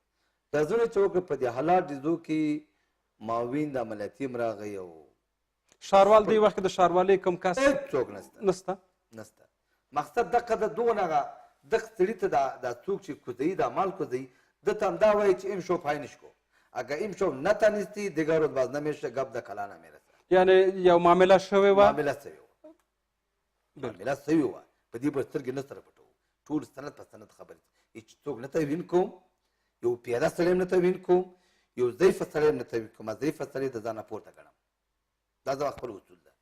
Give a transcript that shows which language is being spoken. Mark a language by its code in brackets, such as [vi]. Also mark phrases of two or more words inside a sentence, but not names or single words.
[ps] ډزونه چې وکړه، په دې حالات ډزو کې معاون د عملیاتي هم راغی او ښاروال دې وخت کې د ښاروالۍ کوم کس هېڅوک نسته. مقصد دغه ده، دغه دغه سړي ته دا څوک چې کوزوي، دا مال کوزوي، ده ته هم دا وایي چې [fa] ام شو پاینش کو، اگر ام شو نتانستی دیگر روز باز نمیشه، گپ د کلا نمیرسه. [ps] یعنی یو معامله شوې وه، معامله شوې وه، په دې به سترګې نه سره پټوو، ټول سند په سند خبرې. هېڅ څوک نه توهین کوم، یو پیاده سړی هم نه توهین کوم، یو ضعیفه سړی هم نه توهین کوم. ضعیفه سړی د ځانه پورته ګڼم، دا زما خپل اصول ده.